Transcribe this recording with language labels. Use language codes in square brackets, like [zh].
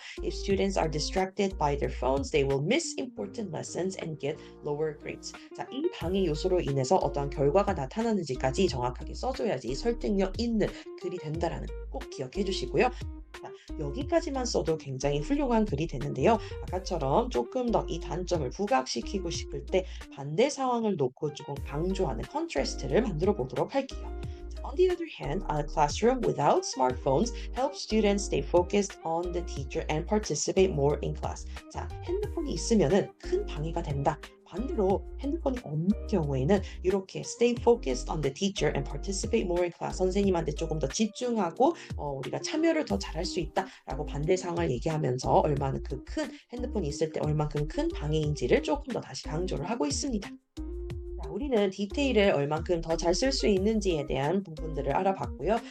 [en] If students are distracted by their phones, they will miss important lessons and get lower grades. [ko] 자, 이 방해 요소로 인해서 어떤 결과가 나타나는지까지 정확하게 써줘야지 설득력 있는 글이 된다라는 꼭 기억해 주시고요. 자, 여기까지만 써도 굉장히 훌륭한 글이 되는데요. 아까처럼 조금 더 이 단점을 부각시키고 싶을 때 반대 상황을 놓고 조금 강조하는 컨트라스트를 만들어 보도록 할게요. [en] On the other hand, a classroom without smartphones helps students stay focused on the teacher and participate more in class. [ko] 자, 핸드폰이 있으면은 큰 방해가 된다. 반대로 핸드폰이 없는 경우에는 이렇게 [en] stay focused on the teacher and participate more in class. [ko] 선생님한테 조금 더 집중하고 우리가 참여를 더 잘할 수 있다라고 반대 상황을 얘기하면서 얼마나 그 큰 핸드폰이 있을 때 얼만큼 큰 방해인지를 조금 더 다시 강조를 하고 있습니다. 자, 우리는 디테일을 얼만큼 더 잘 쓸 수 있는지에 대한 부분들을 알아봤고요.